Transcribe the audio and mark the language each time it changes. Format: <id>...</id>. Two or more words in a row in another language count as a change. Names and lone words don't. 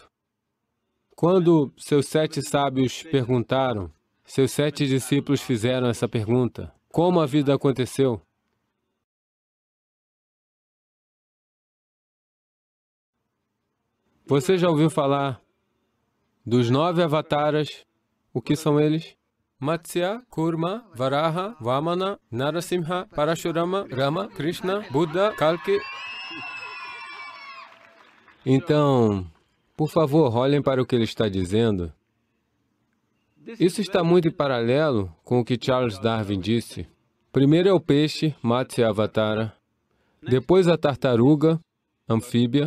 <pt>Quando seus 7 sábios perguntaram, seus 7 discípulos fizeram essa pergunta: como a vida aconteceu? Você já ouviu falar dos 9 avataras? O que são eles? Matsya, Kurma, Varaha, Vamana, Narasimha, Parashurama, Rama, Krishna, Buddha, Kalki. Então, por favor, olhem para o que ele está dizendo. Isso está muito em paralelo com o que Charles Darwin disse. Primeiro é o peixe, Matsya Avatara. Depois a tartaruga, anfíbia.</pt>